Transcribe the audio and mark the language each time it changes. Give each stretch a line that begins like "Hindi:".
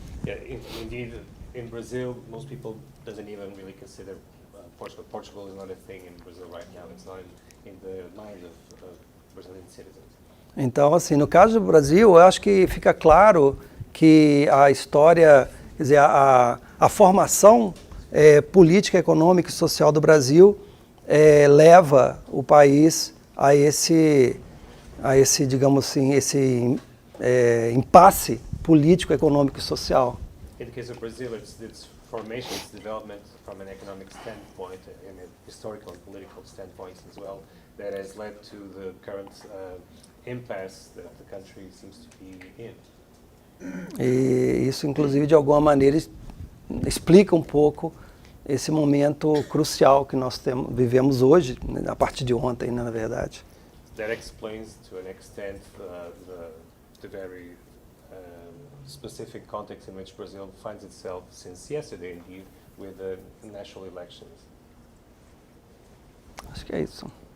English: Yeah, indeed, in Brazil, most people doesn't even really consider Portugal. Portugal is not a thing in Brazil right now. It's not in the mind of Brazilian citizens.
Portuguese: Então, assim, no caso do Brasil, eu acho que fica claro que a história, quer dizer, a formação política, econômica e social do Brasil leva o país a esse, digamos assim, esse impasse político, econômico e social.
English: In the case of Brazil, its formation, its development from an economic standpoint and a historical and political standpoint as well, that has led to the current impasse that the country seems to be in.
Portuguese: E isso, inclusive, de alguma maneira explica um pouco esse momento crucial que nós vivemos hoje, né, a partir de ontem, né, na verdade.
English: That explains to an extent the very specific context in which Brazil finds itself since yesterday, indeed, with the national elections.
Portuguese: Acho que é isso.